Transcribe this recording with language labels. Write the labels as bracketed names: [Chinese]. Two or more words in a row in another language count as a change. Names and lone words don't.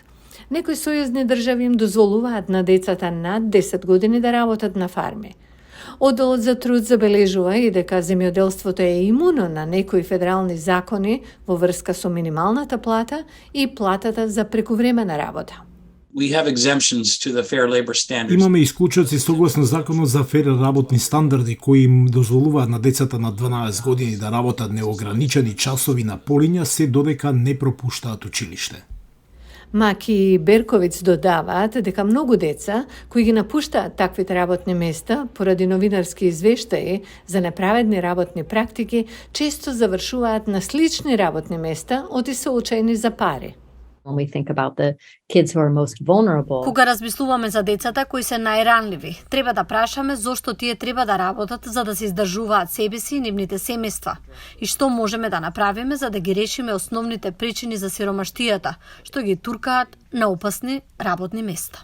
[Macedonian] Некои сојузни држави им дозволуваат на децата над 10 години да работат на фарми. Одделот за труд забележува и дека земјоделството е имуно на некои федерални закони во врска со минималната плата и платата за прекувремена работа. [English] We have exemptions to the Fair Labor Standards. [Macedonian] Имаме исклучоци согласно законот за фер работни стандарди кои им дозволуваат на децата на 12 години да работат неограничени часови на полиња се додека не пропуштаат училиште. Маки и Берковиц додаваат дека многу деца кои ги напуштаат таквите работни места поради новинарски извештаи за неправедни работни практики често завршуваат на слични работни места оти се очајни за пари. [English] When we think about the kids who are most vulnerable. [Macedonian] Кога размислуваме за децата кои се најранливи, треба да прашаме зошто тие треба да работат за да се издржуваат себе си и нивните семејства и што можеме да направиме за да ги решиме основните причини за сиромаштијата, што ги туркаат на опасни работни места.